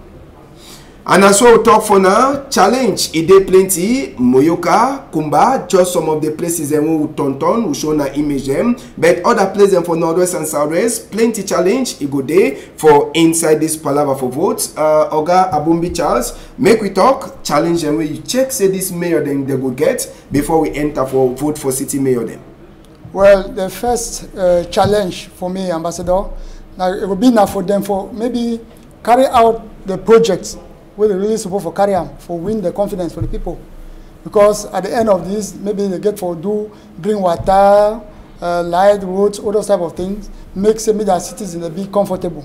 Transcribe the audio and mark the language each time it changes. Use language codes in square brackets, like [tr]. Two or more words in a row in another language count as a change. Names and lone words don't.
[wes] And as well we talk for now, challenge it dey plenty, Moyoka, Kumba, just some of the places them we turn we show na image them, but other places them for Northwest and Southwest, plenty challenge it go dey for inside this palaver for votes. Oga Abumbi Charles, make we talk, challenge them where you check say this mayor then they go get before we enter for vote for city mayor them. Well, the first challenge for me, Ambassador, now it will be now for them for maybe carry out the projects where they really supposed for carry on for win the confidence for the people, because at the end of this maybe they get for do bring water, light roads, all those type of things, make say their citizens be comfortable.